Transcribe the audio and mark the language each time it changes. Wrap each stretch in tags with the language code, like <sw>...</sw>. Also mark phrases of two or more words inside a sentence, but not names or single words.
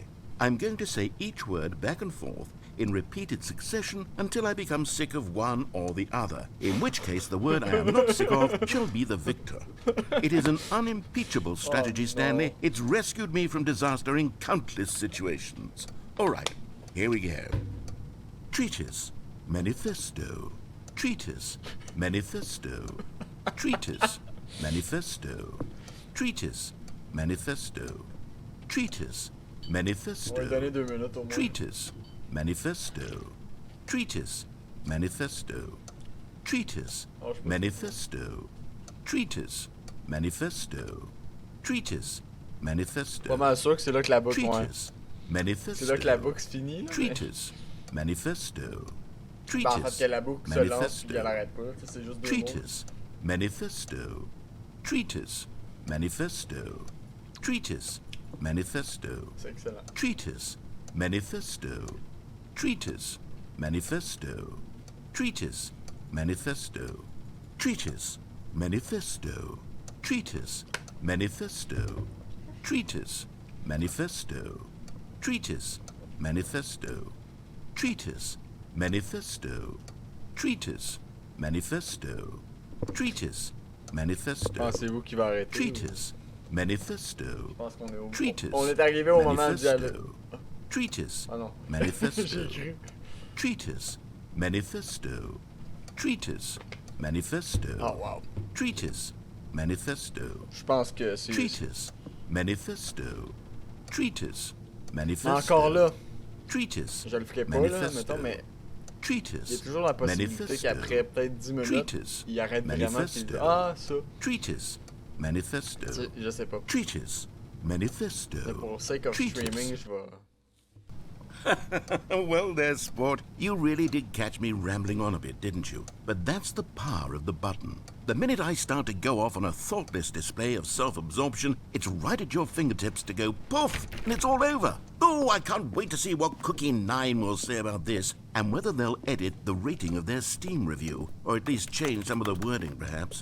<en>I'm going to say each word back and forth in repeated succession until I become sick of one or the other, in which case the word I am not sick of shall be the victor. It is an unimpeachable strategy, Stanley. It's rescued me from disaster in countless situations. All right, here we go. Treatise, manifesto. Treatise, manifesto. Treatise, manifesto. Treatise, manifesto. Treatise, manifesto. Treatise, manifesto. Treatise, manifesto. Treatise, manifesto. Treatise, manifesto. Treatise, manifesto.</en> <fr>Pas mal sûr que c'est là que la boucle, ouais.</fr> <en>Treatise, manifesto.</en> <fr>C'est là que la boucle se finit, là.</fr> <en>Treatise, manifesto.</en> <fr>Ben, en fait, que la boucle se lance puis elle arrête pas. C'est juste deux mots.</fr> <en>Treatise, manifesto. Treatise, manifesto. Treatise, manifesto.</en> <fr>C'est excellent.</fr> <en>Treatise, manifesto. Treatise, manifesto. Treatise, manifesto. Treatise, manifesto. Treatise, manifesto. Treatise, manifesto. Treatise, manifesto. Treatise, manifesto. Treatise, manifesto. Treatise, manifesto.</en> <fr>Ah, c'est vous qui va arrêter.</fr> <en>Treatise, manifesto.</en> <fr>Je pense qu'on est au...</fr> <en>Treatise,</en> <fr>On est arrivé au moment du dialogue.</fr> <en>Treatise,</en> <fr>Ah non.</fr> <en>manifesto.</en> <fr>J'ai cru.</fr> <en>Treatise, manifesto. Treatise, manifesto. Oh wow. Treatise, manifesto.</en> <fr>Je pense que c'est...</fr> <en>Treatise, manifesto. Treatise, manifesto.</en> <fr>Encore là.</fr> <en>treatise,</en> <fr>Je le ferai pas, là, mettons, mais il y a</fr> <en>treatise,</en> <fr>toujours la possibilité qu'après peut-être 10 minutes,</fr> <en>treatise,</en> <fr>il arrête vraiment et il dit</fr> <en>manifesto,</en> <fr>ah, ça.</fr> <en>treatise, manifesto,</en> <fr>Tu sais, je sais pas.</fr> <en>treatise,</en> <fr>Mais</fr> <en>manifesto. pour sake of treatise. streaming,</en> <fr>je vais.</fr> <en>Well, there, sport. You really did catch me rambling on a bit, didn't you? But that's the power of the button. The minute I start to go off on a thoughtless display of self-absorption, it's right at your fingertips to go poof, and it's all over. Oh, I can't wait to see what Cookie9 will say about this, and whether they'll edit the rating of their Steam review, or at least change some of the wording, perhaps.</en>